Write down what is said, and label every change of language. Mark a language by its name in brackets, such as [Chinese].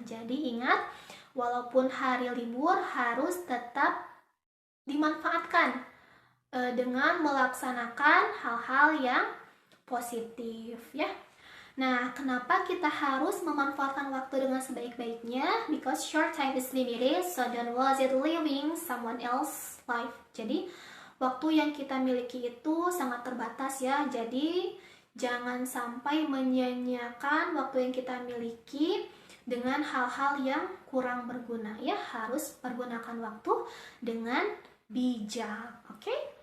[Indonesian] Jadi ingat, walaupun hari libur harus tetap dimanfaatkan dengan melaksanakan hal-hal yang positif ya. Nah, kenapa kita harus memanfaatkan waktu dengan sebaik-baiknya? [English] Because short time is limited, so don't waste it living someone else's life. [Indonesian] Jadi, waktu yang kita miliki itu sangat terbatas ya. Jadi, jangan sampai menyia-nyiakan waktu yang kita miliki dengan hal-hal yang kurang berguna ya. Harus pergunakan waktu dengan bijak, oke?